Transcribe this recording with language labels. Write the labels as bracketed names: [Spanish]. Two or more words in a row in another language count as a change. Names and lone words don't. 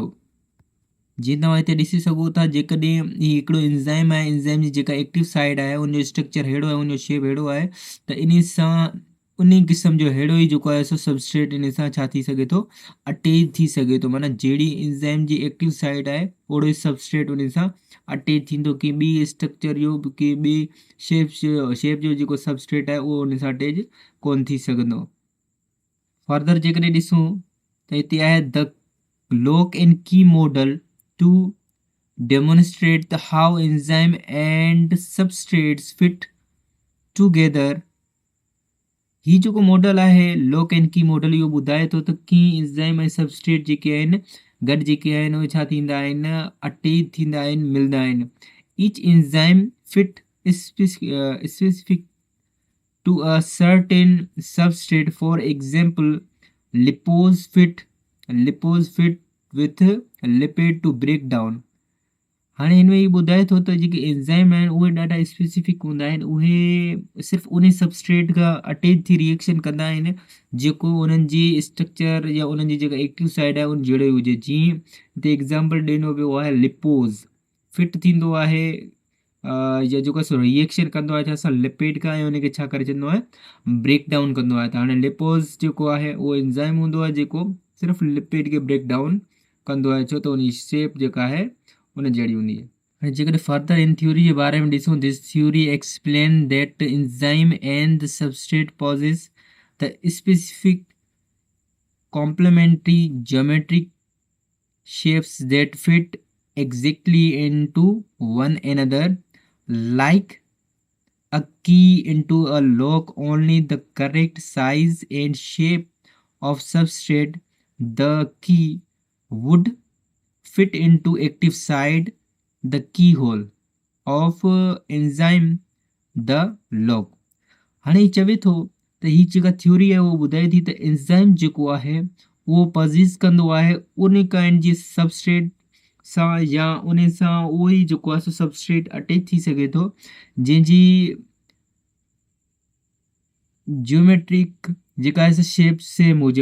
[Sindhi] जीअं तव्हां हिते ॾिसी सघो था, जेकॾहिं ही हिकिड़ो एंजाइम आहे, एंजाइम जी जेका [English] active side [Sindhi] आहे उनजो स्ट्रक्चर अहिड़ो आहे, उनजो शेप अहिड़ो आहे त इन सां उन क़िस्म जो अहिड़ो ई जेको आहे सो सबस्ट्रेट इन सां छा थी सघे थो, अटैच थी सघे थो। माना जहिड़ी एंजाइम जी [English] active side [Sindhi] आहे ओड़ो ई सबस्ट्रेट उन सां अटैच थींदो। की ॿी स्ट्रक्चर जो की ॿी शेप जो जेको सबस्ट्रेट आहे उहो उन सां अटैच कोन थी सघंदो। [English] फर्दर [Sindhi] जेकॾहिं ॾिसूं त हिते आहे [English] the lock and key model to demonstrate the how enzyme and substrates fit together. [Sindhi] ही जेको मॉडल आहे [English] lock and key model, [Sindhi] इहो ॿुधाए थो त कीअं एंजाइम ऐं सबस्ट्रेट जेके आहिनि गॾु जेके आहिनि उहे छा थींदा आहिनि, अटैच थींदा आहिनि, मिलंदा आहिनि। [English] each enzyme fit specific to a certain substrate. For example, lipose fit with lipid to break down. [Sindhi] हाणे हिन में ही ॿुधाए थो त जेके एंजाइम आहिनि उहे ॾाढा स्पेसिफिक हूंदा आहिनि, उहे सिर्फ़ु उन सबस्ट्रेट खां अटैच थी रिएक्शन कंदा आहिनि जेको उन्हनि जी स्ट्रक्चर या उन्हनि जी जेका एक्टिव साइड आहे उन जहिड़ो ई हुजे। जीअं हिते एग्ज़ाम्पल ॾिनो वियो आहे, लिपोज़ फिट थींदो आहे या जेको आहे रिएक्शन कंदो आहे छा सां, लिपिड खां, ऐं उनखे छा करे छॾींदो आहे, [English] break down [Sindhi] कंदो आहे। त हाणे लिपोज़ जेको आहे उहो एंजाइम हूंदो आहे जेको सिर्फ़ु लिपिड खे [English] break down [Sindhi] कंदो आहे, छो त उन जी शेप जेका आहे उन जहिड़ी हूंदी आहे। हाणे जेकॾहिं फर्दर इन थ्योरी जे बारे में ॾिसूं, [English] this theory explain that enzyme and the substrate possess the specific complementary geometric shapes that fit exactly into one another, like a key into a lock. Only the correct size and shape of substrate, the key, would fit into active side, the keyhole of enzyme, the lock. [Sindhi] हाणे ही चवे थो त ही जेका थ्योरी आहे उहो ॿुधाए थी त एंजाइम जेको आहे उहो पज़ीज़ कंदो आहे उन काइंड जी सबस्ट्रेट सां, या उन सां उहो ई जेको आहे सो सबस्ट्रेट अटैच थी सघे थो जंहिंजी जियोमेट्रिक जेका आहे [English] shape same [Sindhi] हुजे।